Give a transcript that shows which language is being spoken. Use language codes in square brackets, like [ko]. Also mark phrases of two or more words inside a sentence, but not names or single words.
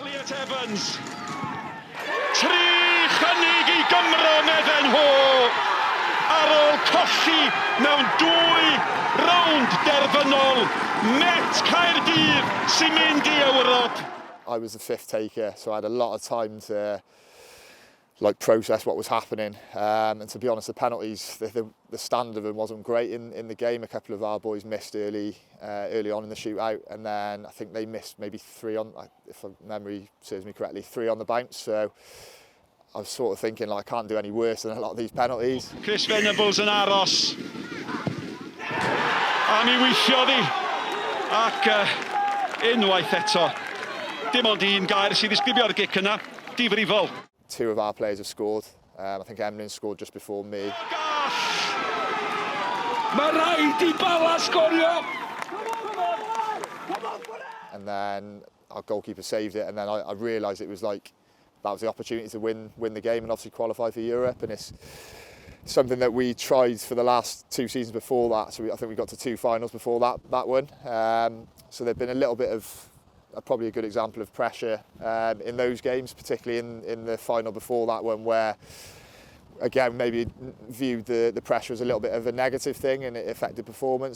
[cy] Eliot Evans. Tri chynnig I Gymro medden nhw. Ar ôl colli mewn 2 rownd derfynol. Met Caerdydd sy'n mynd I Ewrop. [en] I was the 5th taker, so I had a lot of time to process what was happening. And to be honest, the penalties, the stand of them wasn't great in the game. A couple of our boys missed early on in the shootout, and then I think they missed maybe 3 on, if memory serves me correctly, 3 on the bounce. So I was sort of thinking, like, I can't do any worse than a lot of these penalties. [cy] Chris Venables yn aros. A mi weithio ddi. Ac unwaith eto. Dim ond un gair sydd ddisgrifio ar y gic yna. Difrifol. [en] 2 of our players have scored. I think Emlyn scored just before me. [cy] Mae rhaid I Bala sgorio! [en] And then our goalkeeper saved it, and then I realised it was like that was the opportunity to win the game and obviously qualify for Europe. And it's something that we tried for the last 2 seasons before that. So I think we got to 2 finals before that one. So there'd been a little bit of probably a good example of pressure in those games, particularly in the final before that one, where again maybe viewed the pressure as a little bit of a negative thing and it affected performance.